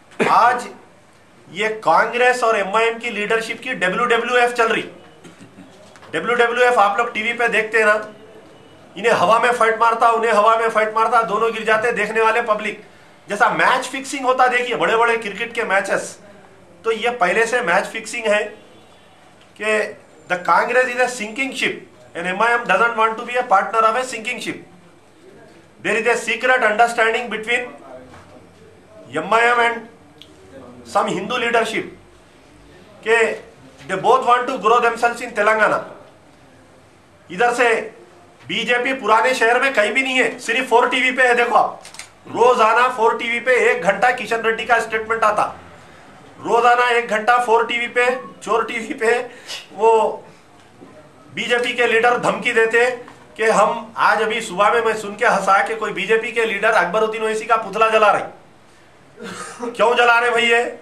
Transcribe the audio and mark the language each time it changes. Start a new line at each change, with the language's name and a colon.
Hindi: आज ये कांग्रेस और एमआईएम की लीडरशिप की WWF चल रही। WWF आप लोग टीवी पे देखते हैं ना, इन्हें हवा में फाइट मारता, उन्हें हवा में फाइट मारता, दोनों गिर जाते, देखने वाले पब्लिक। जैसा मैच फिक्सिंग होता देखिए बड़े बड़े क्रिकेट के मैचेस, तो ये पहले से मैच फिक्सिंग है
English: कि the Congress is a sinking ship and MIM doesn't want to be a partner of a sinking ship. There is a secret understanding between MIM and some Hindu leadership कि they both want to grow themselves in Telangana.
Hindi: इधर से BJP पुराने शहर में कहीं भी नहीं है, सिर्फ 4 टीवी पे है. देखो आप, रोजाना 4 टीवी पे 1 घंटा किशन रेड्डी का स्टेटमेंट आता. रोजाना 1 घंटा 4 टीवी पे, चोर टीवी पे वो बीजेपी के लीडर धमकी देते कि हम आज अभी सुबह में मैं सुन के हंसा कि कोई बीजेपी के लीडर अकबरुद्दीन ओवैसी का पुतला जला रही. क्यों जला रहे भैया?